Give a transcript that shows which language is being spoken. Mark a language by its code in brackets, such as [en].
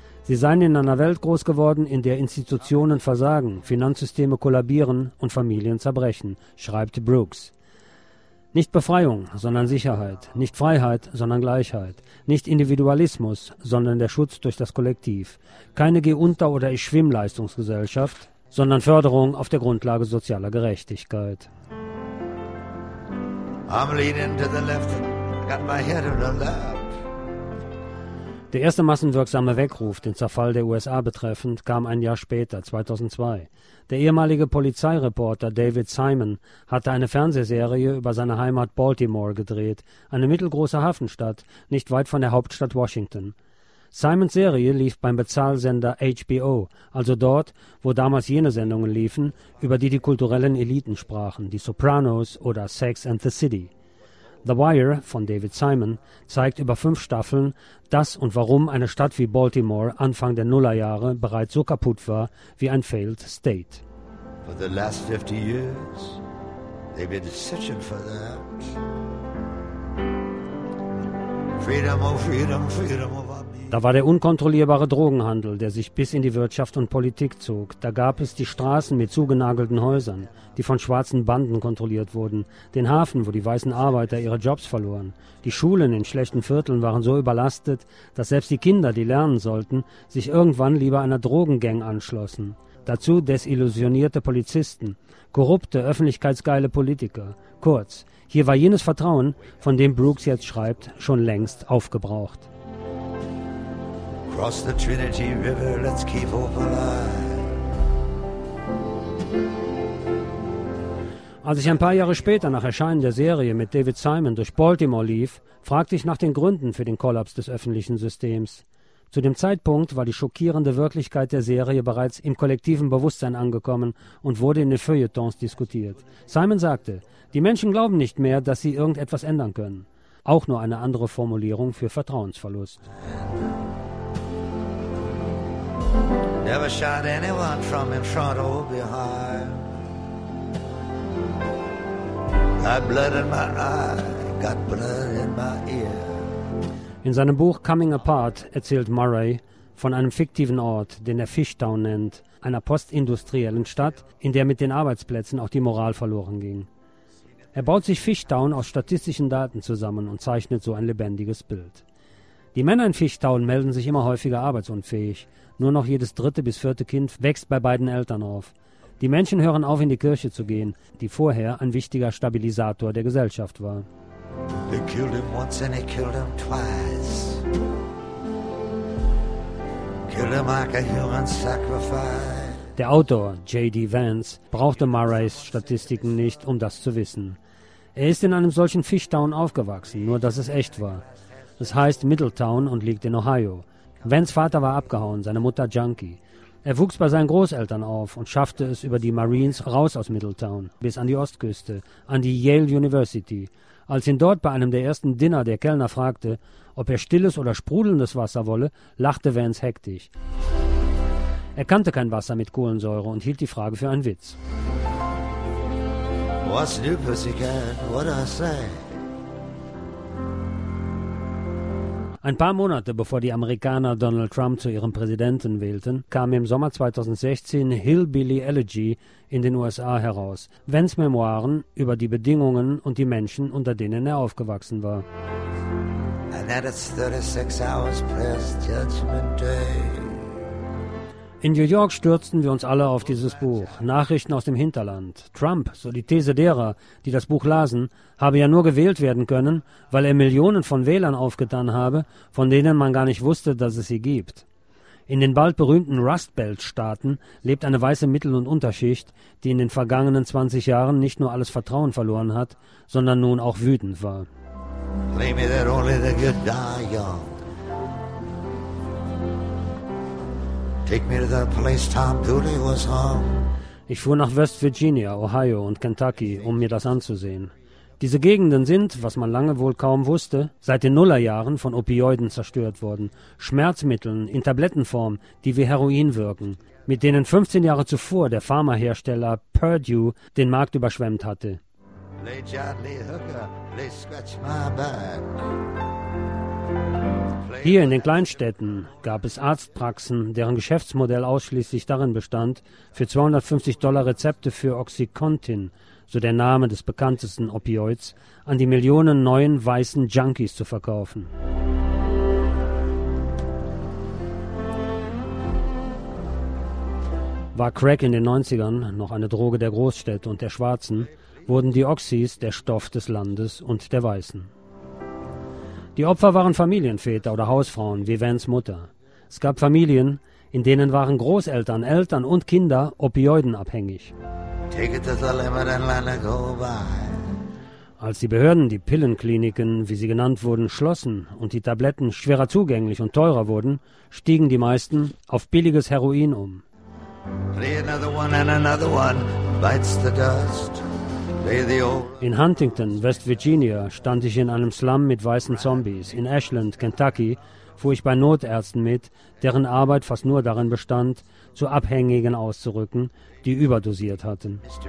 [de] Sie seien in einer Welt groß geworden, in der Institutionen versagen, Finanzsysteme kollabieren und Familien zerbrechen, schreibt Brooks. Nicht Befreiung, sondern Sicherheit. Nicht Freiheit, sondern Gleichheit. Nicht Individualismus, sondern der Schutz durch das Kollektiv. Keine Geh-Unter- oder Ich-Schwimm-Leistungsgesellschaft, sondern Förderung auf der Grundlage sozialer Gerechtigkeit. [en] I'm leaning to the left, got my head on the left. [de] Der erste massenwirksame Weckruf, den Zerfall der USA betreffend, kam ein Jahr später, 2002. Der ehemalige Polizeireporter David Simon hatte eine Fernsehserie über seine Heimat Baltimore gedreht, eine mittelgroße Hafenstadt, nicht weit von der Hauptstadt Washington. Simons Serie lief beim Bezahlsender HBO, also dort, wo damals jene Sendungen liefen, über die die kulturellen Eliten sprachen, die Sopranos oder Sex and the City. The Wire von David Simon zeigt über 5 Staffeln, dass und warum eine Stadt wie Baltimore Anfang der Nullerjahre bereits so kaputt war wie ein failed state. [en] For the last 50 years, they've been searching for that. Freedom, oh freedom, freedom of our [de] people. Da war der unkontrollierbare Drogenhandel, der sich bis in die Wirtschaft und Politik zog. Da gab es die Straßen mit zugenagelten Häusern, die von schwarzen Banden kontrolliert wurden. Den Hafen, wo die weißen Arbeiter ihre Jobs verloren. Die Schulen in schlechten Vierteln waren so überlastet, dass selbst die Kinder, die lernen sollten, sich irgendwann lieber einer Drogengang anschlossen. Dazu desillusionierte Polizisten, korrupte, öffentlichkeitsgeile Politiker. Kurz, hier war jenes Vertrauen, von dem Brooks jetzt schreibt, schon längst aufgebraucht. [en] Cross the Trinity River, let's keep hope alive. [de] Als ich ein paar Jahre später nach Erscheinen der Serie mit David Simon durch Baltimore lief, fragte ich nach den Gründen für den Kollaps des öffentlichen Systems. Zu dem Zeitpunkt war die schockierende Wirklichkeit der Serie bereits im kollektiven Bewusstsein angekommen und wurde in den Feuilletons diskutiert. Simon sagte, die Menschen glauben nicht mehr, dass sie irgendetwas ändern können. Auch nur eine andere Formulierung für Vertrauensverlust. [en] Never shot anyone from in front or behind. Got blood in my eye, got blood in my ear. [de] In seinem Buch Coming Apart erzählt Murray von einem fiktiven Ort, den er Fishtown nennt, einer postindustriellen Stadt, in der mit den Arbeitsplätzen auch die Moral verloren ging. Er baut sich Fishtown aus statistischen Daten zusammen und zeichnet so ein lebendiges Bild. Die Männer in Fishtown melden sich immer häufiger arbeitsunfähig. Nur noch jedes dritte bis vierte Kind wächst bei beiden Eltern auf. Die Menschen hören auf, in die Kirche zu gehen, die vorher ein wichtiger Stabilisator der Gesellschaft war. [en] They killed him once and they killed him twice. Killed him like a human sacrifice. [de] Der Autor J.D. Vance brauchte Murrays Statistiken nicht, um das zu wissen. Er ist in einem solchen Fishtown aufgewachsen, nur dass es echt war. Es heißt Middletown und liegt in Ohio. Vance' Vater war abgehauen, seine Mutter Junkie. Er wuchs bei seinen Großeltern auf und schaffte es über die Marines raus aus Middletown, bis an die Ostküste, an die Yale University. Als ihn dort bei einem der ersten Dinner der Kellner fragte, ob er stilles oder sprudelndes Wasser wolle, lachte Vance hektisch. Er kannte kein Wasser mit Kohlensäure und hielt die Frage für einen Witz. [en] What's new, pussycat? What I say? [de] Ein paar Monate bevor die Amerikaner Donald Trump zu ihrem Präsidenten wählten, kam im Sommer 2016 Hillbilly Elegy in den USA heraus. Vance' Memoiren über die Bedingungen und die Menschen, unter denen er aufgewachsen war. [en] And that it's 36 hours past judgment day. [de] In New York stürzten wir uns alle auf dieses Buch. Nachrichten aus dem Hinterland. Trump, so die These derer, die das Buch lasen, habe ja nur gewählt werden können, weil er Millionen von Wählern aufgetan habe, von denen man gar nicht wusste, dass es sie gibt. In den bald berühmten Rust Belt Staaten lebt eine weiße Mittel- und Unterschicht, die in den vergangenen 20 Jahren nicht nur alles Vertrauen verloren hat, sondern nun auch wütend war. [en] Leave me that only the good die young. Take me to the place Tom Dooley was hung. [de] Ich fuhr nach West Virginia, Ohio und Kentucky, um mir das anzusehen. Diese Gegenden sind, was man lange wohl kaum wusste, seit den Nullerjahren von Opioiden zerstört worden. Schmerzmitteln in Tablettenform, die wie Heroin wirken, mit denen 15 Jahre zuvor der Pharmahersteller Purdue den Markt überschwemmt hatte. [en] Play John Lee Hooker, play scratch my back. [de] Hier in den Kleinstädten gab es Arztpraxen, deren Geschäftsmodell ausschließlich darin bestand, für $250 Rezepte für Oxycontin, so der Name des bekanntesten Opioids, an die Millionen neuen weißen Junkies zu verkaufen. War Crack in den 90ern noch eine Droge der Großstädte und der Schwarzen, wurden die Oxys der Stoff des Landes und der Weißen. Die Opfer waren Familienväter oder Hausfrauen, wie Vance' Mutter. Es gab Familien, in denen waren Großeltern, Eltern und Kinder opioidenabhängig. [en] Take it to the limit and let it go by. [de] Als die Behörden die Pillenkliniken, wie sie genannt wurden, schlossen und die Tabletten schwerer zugänglich und teurer wurden, stiegen die meisten auf billiges Heroin um. [en] Play another one and another one bites the dust. [de] In Huntington, West Virginia, stand ich in einem Slum mit weißen Zombies. In Ashland, Kentucky, fuhr ich bei Notärzten mit, deren Arbeit fast nur darin bestand, zu Abhängigen auszurücken, die überdosiert hatten.